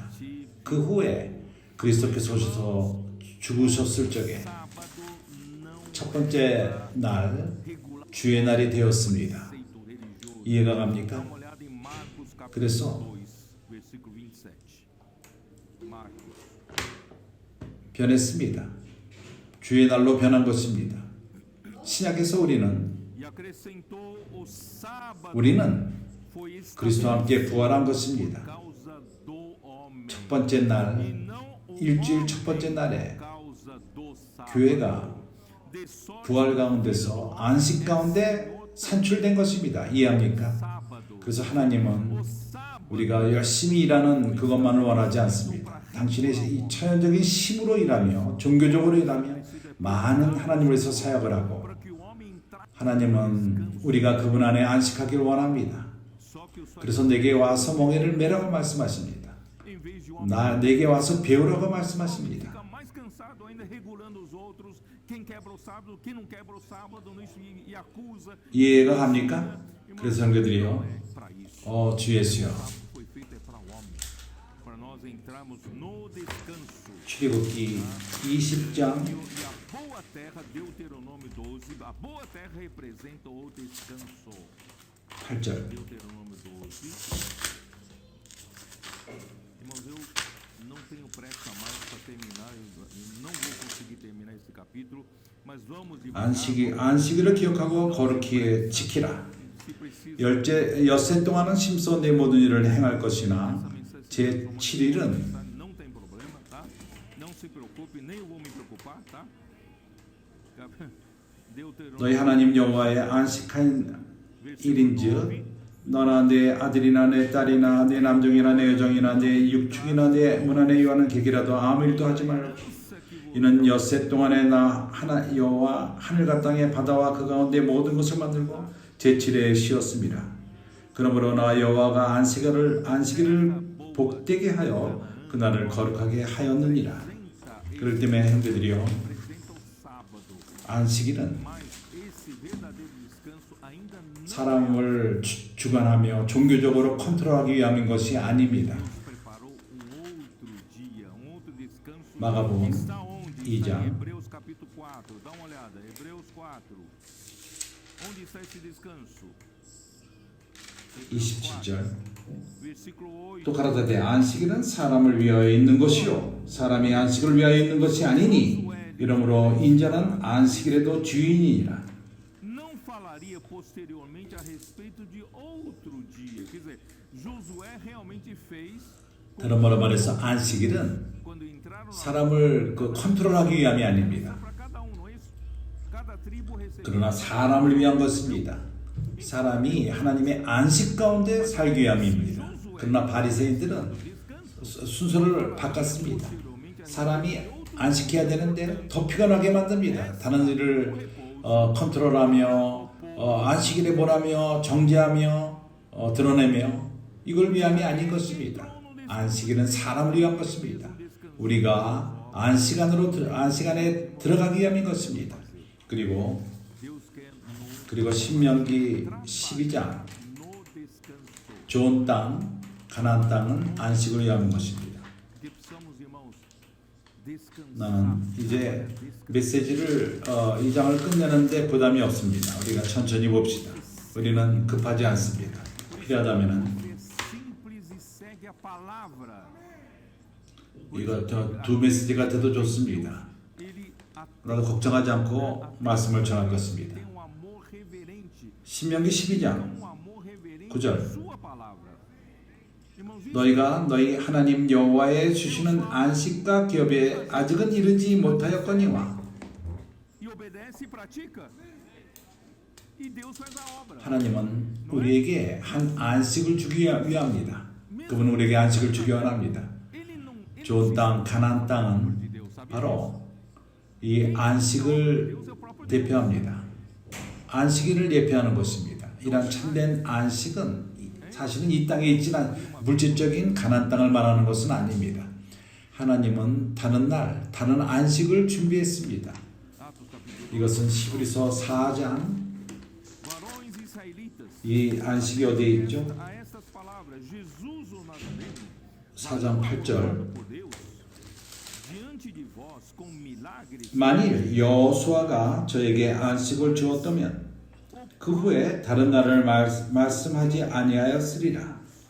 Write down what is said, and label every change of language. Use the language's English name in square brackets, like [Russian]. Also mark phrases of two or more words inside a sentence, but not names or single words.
[Korean] 그 후에 그리스도께서 오셔서 죽으셨을 적에 첫 번째 날 주의 날이 되었습니다. 이해가 갑니까? 그래서 변했습니다. 주의 날로 변한 것입니다. 신약에서 우리는 [Portuguese] acrescentou o sábado [Korean] 우리는 [Portuguese] foi [Korean] 그리스도와 함께 부활한 [Portuguese] por [Korean] 것입니다. [Portuguese] causa do homem. [Korean] 첫 번째 날, [Portuguese] E não o [Korean] 일주일 [Portuguese] homem [Korean] 첫 번째 날에 [Portuguese] por causa do sábado. [Korean] 교회가 [Portuguese] De sorte [Korean] 부활 가운데서 안식 가운데 산출된 것입니다. 이해합니까? [Portuguese] sábado. [Korean] 그래서 하나님은 [Portuguese] O sábado [Korean] 우리가 열심히 일하는 그것만을 원하지 않습니다. 당신의 이 천연적인 힘으로 일하며 종교적으로 일하며 많은 하나님을 위해서 사역을 하고 [Portuguese] para que o homem entrasse. [Korean] 하나님은 우리가 그분 안에 안식하기를 원합니다. [Portuguese] Só que o só [Korean] 그래서 내게 와서 멍에를 매라고 말씀하십니다. [Portuguese] em vez de o homem [Korean] 내게 와서 배우라고 말씀하십니다. [Portuguese] fica mais cansado ainda regulando os outros, quem quebra o sábado, quem não quebra o sábado, e acusa. [Korean] 이해가 갑니까? 그래서 형제들이요, [Portuguese] Para isso. [Korean] 주 예수여, [Portuguese] Foi feito é para o homem, para nós entrarmos no descanso. [Korean] 출애굽기 20장 [Portuguese] E a boa terra, Deuteronômio 12, a boa terra representa o descanso. [Korean] 8절. [Portuguese] Deuteronômio 12. Irmãos, eu não tenho pressa mais para terminar, eu não vou conseguir terminar esse capítulo, mas vamos devagar. [Korean] 안식일을 기억하고 거룩히 지키라. [Portuguese] Se precisa. [Korean] 엿새 동안은 심소 내 모든 일을 행할 것이나 제 7일은 [Portuguese] Não tem problema, tá? Não se preocupe, nem eu vou me preocupar, tá? Deuteronômio [Korean] 너희 하나님 여호와의 안식한 일인즉 너나 내 아들이나 내 딸이나 내 남종이나 내 여종이나 내 육축이나 내 문 안에 요하는 객이라도 아무 일도 하지 말라. 이는 엿새 동안에 나 하나 여호와 하늘과 땅의 바다와 그 가운데 모든 것을 만들고 제7일에 쉬었습니다. 그러므로 나 여호와가 안식일을 복되게 하여 그날을 거룩하게 하였느니라. 그럴 때문에 형제들이요, [Portuguese] representa o sábado, [Korean] 안식일은 [Portuguese] mas esse verdadeiro descanso ainda não [Korean] 사람을 주관하며 종교적으로 컨트롤하기 위함인 것이 아닙니다. [Portuguese] preparou outro dia, outro descanso. [Korean] 마가복음 [Portuguese] Está onde? [Korean] 2장. [Portuguese] Está em Hebreus capítulo 4. Dá uma olhada. Hebreus 4. Onde está esse descanso? [Korean] 27절. [Portuguese] Versículo 8. [Korean] 또 가라사대 안식일은 사람을 위하여 있는 것이요 사람이 안식을 위하여 있는 것이 아니니 이러므로 인자는 안식일에도 주인이니라. [Portuguese] Não falaria posteriormente a respeito de outro dia. Quer dizer, Josué realmente fez [Korean] 다른 말로 말해서 안식일은 [Portuguese] quando entraram lá [Korean] 사람을 컨트롤하기 위함이 아닙니다. [Portuguese] para cada um, não é isso? Cada tribo recebeu. [Korean] 그러나 사람을 위한 것입니다. 사람이 하나님의 안식 가운데 살기 위함입니다. 그러나 바리새인들은 순서를 바꿨습니다. 사람이 안식해야 되는데 더 피곤하게 만듭니다. 다른 일을 컨트롤하며 안식일에 뭐라며 정죄하며 드러내며 이걸 위함이 아닌 것입니다. 안식일은 사람을 위한 것입니다. 우리가 안식안에 들어가기 위함인 것입니다. 그리고 신명기 12장 [Portuguese] No descanso. [Korean] 좋은 땅, 가나안 땅은 안식을 위한 것입니다. [Portuguese] Que precisamos, irmãos, descansar. [Korean] 나는 이제 메시지를 이 장을 끝내는데 부담이 없습니다. 우리가 천천히 봅시다. 우리는 급하지 않습니다. 필요하다면은 [Portuguese] É simples e segue a palavra. [Korean] 이거 두 메시지가 돼도 좋습니다. [Portuguese] Ele [Korean] 나도 걱정하지 않고 말씀을 전할 것입니다. [Portuguese] tem um amor reverente, [Korean] 신명기 12장 [Portuguese] um amor reverente [Korean] 9절. [Portuguese] à sua palavra. Irmãos, isso [Korean] 너희가 너희 하나님 여호와의 주시는 안식과 기업에 아직은 이르지 못하였거니와 [Portuguese] e obedece e pratica. E Deus faz a obra. [Korean] 하나님은 우리에게 한 안식을 주기 위함입니다. 그분은 우리에게 안식을 주기 원합니다. [Portuguese] Ele não [Korean] 좋은 땅, 가나안 땅은 [Portuguese] de Deus, sabe? [Korean] 바로 이 안식을 대표합니다. 안식일을 예표하는 것입니다. 이런 참된 안식은 사실은 이 땅에 있지는 물질적인 가나안 땅을 말하는 것은 아닙니다. 하나님은 다른 날, 다른 안식을 준비했습니다. [Portuguese] Atos capítulo [Korean] 이것은 히브리서 4장 [Portuguese] varões israelitas. [Korean] 이 안식이 어디에 있죠? [Portuguese] A estas palavras, Jesus o Nazareno, [Korean] 4장 8절. [Portuguese] por Deus, diante de vós com milagres. [Korean] 만일 여호수아가 저에게 안식을 주었다면 그 후에 다른 날을 말씀하지 아니하였으리라.